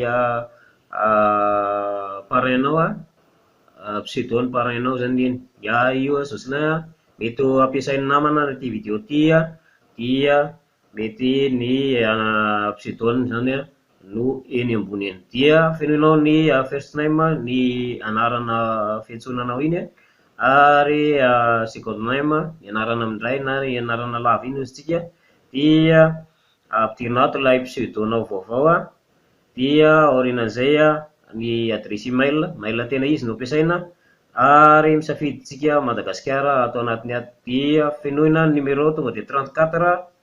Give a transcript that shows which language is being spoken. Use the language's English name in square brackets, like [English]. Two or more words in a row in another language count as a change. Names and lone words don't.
[Malagasy] parrainao pseudo-ny parrainao zany iny io Jocelyn mety ampiasain'ny namana ity vidéo ty dia mety ny pseudo-ny zany no eny ambony eny dia fenoinao ny [English] first name [Malagasy] ny anarana fiantsonanao iny ary [English] second name [Malagasy] ny anarana amindray na ny anarana lava iny ozytsika dia ampidirina ato ilay pseudonao vaovao dia aorinan'izay ny [French] adresse email [Malagasy] tena izy no ampiasaina ary misafiditsika Madagasikara ato anatiny ato dia fenoina numéro tonga dia 34